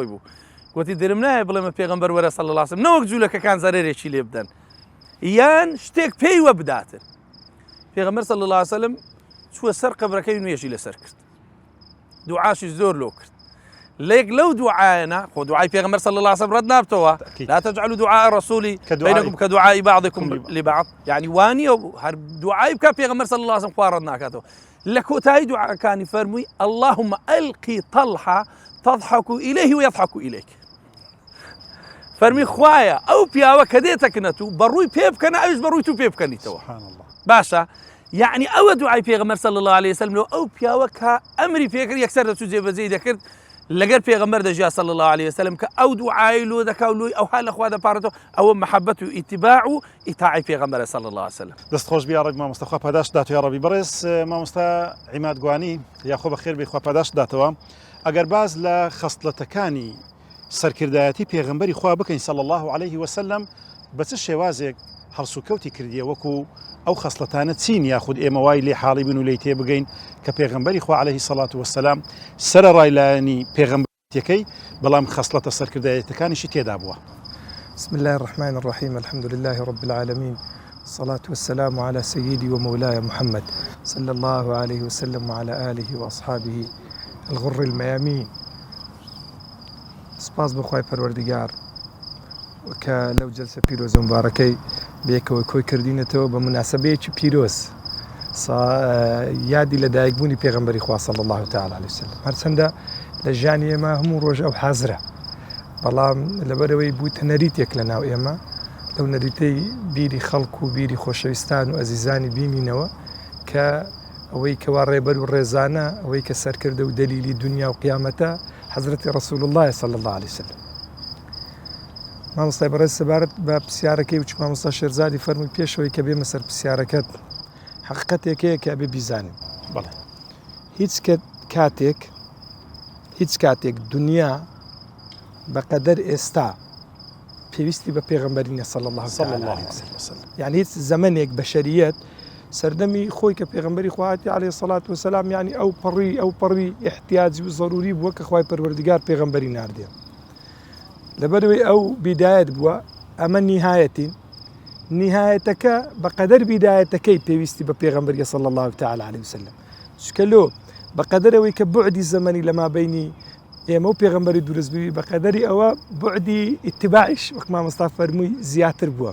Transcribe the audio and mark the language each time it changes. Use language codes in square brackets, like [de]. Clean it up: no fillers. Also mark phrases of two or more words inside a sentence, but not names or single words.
[ckb] بوو گوتی دەرم نایە بڵێمە پێغەمبەر وەرە [ar] صلی الله عليه وسلم [ckb] نەوەک جوولەکەکان زەرێرێکی لێ بدەن یان شتێک پێی وە بداتن پێغەمبەر صلی [ar] الله عليه وسلم [ckb] چووە سەر قەبرەکەی نوێژی لەسەر کرد دوعاشی زۆر لۆ کرد لێک لەو دوعایەنە خۆ دوعای پێغەمبەر [ar] صلی الله عليه وسلم [ckb] ڕەت نابتەوە [ar] لا تجعلوا دعاء الرسول بينكم كدعاء بعضكم لبعض [ckb] يعني وانیە هەر دوعای بکە پێغەمبەر [ar] صلی الله عليه وسلم [ckb] خوا ڕەت ناکاتەوە لە کۆتایی دوعاکانی فەرمووی [ar] اللهم ألقي طلحة تضحك إليه ويضحك إليك [ckb] فەرمی خوایە ئەو پیاوە کە دێتەکنەت و بەڕووی پێ بکەنە ئەوش بەڕووی تو پێ بکەنیتەوە [ar] سبحان الله. [ckb] باشە یعنی ئەوە دوعای پێغەمبەر [ar] صلی الله عليه وسلم [ckb] لەوە ئەو پیاوە کە ئەمری پێکرد یەکسەر دەچوو جێبەجێی دەکرد لەگەر پێغەمبەر دەژیا [ar] صلی الله عليه وسلم [ckb] کە ئەو دوعای لۆ دەکا و لۆی ئەوها لە خوا دەپارێتەوە ئەوە محەبەت و ئیتیباع و ئیتاعی پێغەمبەرە [ar] صلی الله عليه وسلم. [ckb] دەستخۆش بیا ڕێک مامۆستا خوا پاداش دات [ar] یا ڕەبی. [ckb] بەڕێز مامۆستا عیماد گوانی یاخۆ بەخێر بێ خوا پاداش داتەوە. ئەگەر باز لە خەستڵەتەکانی سەرکردایەتی پێغەمبەری خوا بکەین [ar] صلی الله عليه وسلم [ckb] بە چ شێوازێک هەڵسوکەوتی کردیە وەکو ئەو خەسڵەتانە چین یاخود ئێمە وای لێ حاڵی بن و لی تێ بگەین کە پێغەمبەری خوا [ar] عليه الصلاة والسلام [ckb] سرە ڕایلایەنی پێغەمبەرەکەی بەڵام خەسڵەتە سەرکردایەتەکانیشی تێدا بووە. [ar] بسم الله الرحمن الرحيم الحمد لله رب العالمين الصلاة والسلام على سيدي ومولاي محمد صلى الله عليه وسلم وعلى آله وأصحابه الغر الميامين. [ckb] سپاس بخوای پەروەردگار کە لەو جەلسە پیرۆز و مبارەکەی بێکەوە کۆی کردینەتەوە بە مناسبەیەکی پیرۆز یادی لە دایکبوونی پێغەمبەری خوا [ar] صلی الله تعالی علیه وسلم. [ckb] هەرچەندە لە ژیانی ئێمە هەموو ڕۆژ ئەو حازرە بەڵام لەبەرەوەی بوویتە نەریتێک لە ناو ئێمە لەو نەریتەی بیری خەڵک و بیری خۆشەویستان و ئەزیزانی بینینەوە کە ئەوەی کەوا ڕێبەر و ڕێزانە ئەوەی کە سەرکردە و دەلیلی دنیا و قیامەتە حەزرەتی [ar] ڕەسوول الله صلی الله عليه وسلم. [ckb] مامۆستای بەڕێز سەبارەت بە پرسیارەکەی وچ مامۆستا شێرزادی فەرمووی پێشەوەی کە بێمە سەر پرسیارەکەت حەقیقەتێکەیە کە ئەبێ بیزانین. بەڵێ هیچ کاتێک دنیا بەقەدەر ئێستا پێویستی بە پێغەمبەری نیە [ar] صلی الله عليه وسلم. [ckb] یعنی هیچ زەمانێک بەشەریەت سەردەمی خۆی کە پێغەمبەری خوا هاتی [ar] عليه الصلاة والسلام [ckb] یعنی ئەو پەڕی احتیاجی و ضروری بووە کە خوای پەروەردگار پێغەمبەری ناردێ. لەبەرەوەی ئەو بیدایەت بووە ئەمە نیهایەتەکە بەقەدەر بیدایەتەکەی پێویستی بە پێغەمبەری [ar] صلی الله تعالی عليه وسلم. [ckb] چکە لۆ بەقەدەرەوەی کە بعدی زەمەنی لە مابەینی ئێمە و پێغەمبەری دروستبووی بەقەدەری ئەوە بعدی ئیتیباعیش وەک مامۆستا فەرمووی زیاتر بووە.